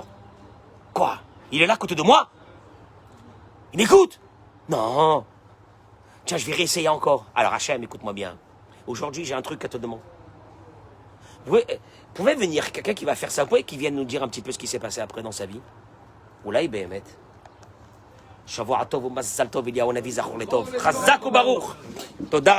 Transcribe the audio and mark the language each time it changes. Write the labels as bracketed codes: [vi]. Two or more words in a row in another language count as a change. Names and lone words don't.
[fr] Quoi? Il est là à côté de moi? Il m'écoute? Non. Tiens, je vais réessayer encore. Alors Hachem, écoute-moi bien. Aujourd'hui, j'ai un truc à te demander. Vous pouvez venir quelqu'un qui va faire ça, qui vienne nous dire un petit peu ce qui s'est passé après dans sa vie? Ou là, il bémet. [he] שבוע טוב ומזל טוב, אליהו הנביא זכור לטוב. חזק וברוך. תודה רבה.